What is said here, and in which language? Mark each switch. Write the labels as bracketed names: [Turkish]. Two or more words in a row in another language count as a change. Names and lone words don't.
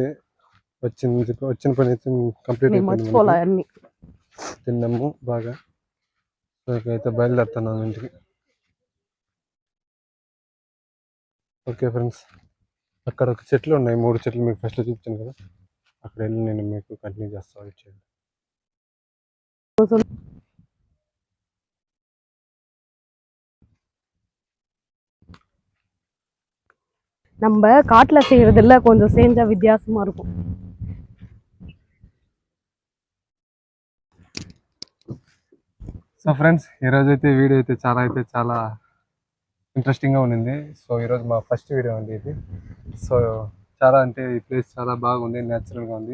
[Telugu] వచ్చిన పని అయితే కంప్లీట్ అయిపోయింది. తిన్నాము బాగా. సో ఇకైతే బయలుదేరుతున్నాను ఇంటికి. [English] okay friends, [Telugu] అక్కడ ఒక చెట్లు ఉన్నాయి, 3 చెట్లు మీకు ఫస్ట్లో చూపించాను కదా, అక్కడ వెళ్ళి నేను మీకు కంటిన్యూ చేస్తాను. వెయిట్ చేయండి. [Tamil] நம்ம காட்டுல செய்யறதுல கொஞ்சம் செஞ்சா வித்தியாசமா இருக்கும். [Telugu] సో ఫ్రెండ్స్, ఈరోజు అయితే వీడియో అయితే చాలా ఇంట్రెస్టింగ్గా ఉండింది. సో ఈరోజు మా [English] first video [Telugu] అండి ఇది. సో చాలా అంటే ఈ ప్లేస్ చాలా బాగుంది, న్యాచురల్గా ఉంది.